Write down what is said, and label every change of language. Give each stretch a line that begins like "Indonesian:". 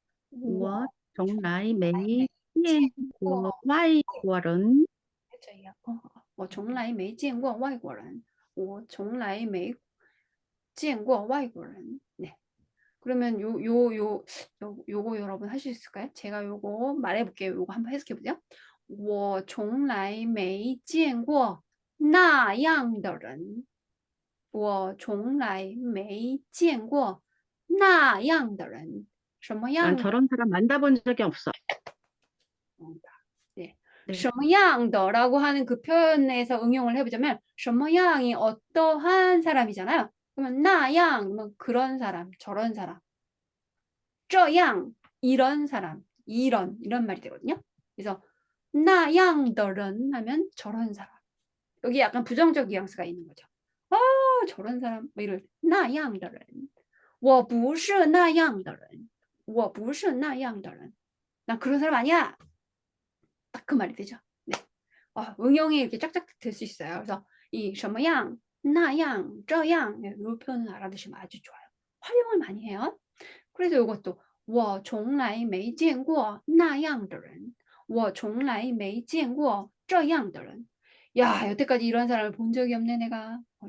Chinese: 我从来没见过外国人. 我从来没见过外国人.我从来没见过外国人.네.
Korean: 그러면 요거 여러분 할 수 있을까요? 제가 요거 말해볼게요. 요거 한번 해석해 보세요.
Chinese: 我从来没见过那样的人. 我从来没见过那样的人. 什么样
Korean: 난 저런 사람 만나본 적이 없어. 네. 네. 什么样的 라고 하는 그 표현에서 응용을 해보자면 什么样이 어떠한 사람이잖아요. 그러면 那样 뭐 그런 사람, 저런 사람. 这样 이런 사람, 이런 말이 되거든요. 그래서 那样的人 하면 저런 사람. 여기 약간 부정적 뉘앙스가 있는 거죠. 저런 사람 뭐 이럴
Chinese: 那样的人我不是那样的人
Korean: 我不是那样的人난 그런 사람 아니야. 딱 그 말이 되죠. 네. 응용이 이렇게 짝짝 될 수 있어요. 그래서 이 什么样,那样,这样 이 표현은 알아두시면 아주 좋아요. 활용을 많이 해요.
Chinese: 그래서 이것도 我从来没见过那样的人我从来没见过这样的人
Korean: 야, 여태까지 이런 사람을 본 적이 없네 내가.